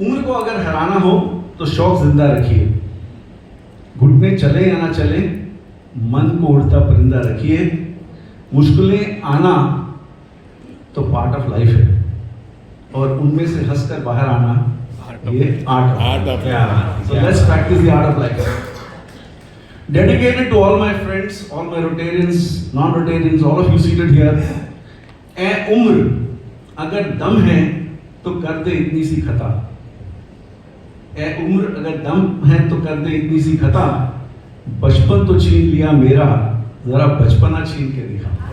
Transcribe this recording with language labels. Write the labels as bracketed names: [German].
[Hindi] उम्र को अगर हराना हो तो शौक जिंदा रखिए, घुटने चले या ना चले, मन को उड़ता परिंदा रखिए। मुश्किलें आना तो पार्ट ऑफ लाइफ है, और उनमें से हंसकर बाहर आना ये art of life. [English] So let's practice the art of life. Dedicated to all my friends, all my Rotarians, non-Rotarians, all of you seated here. [Hindi] ए उम्र अगर दम है तो कर दे इतनी सी खता, ए उम्र अगर दम है तो कर दे इतनी सी खता। बचपन तो छीन लिया मेरा, जरा बचपना छीन के दिखा।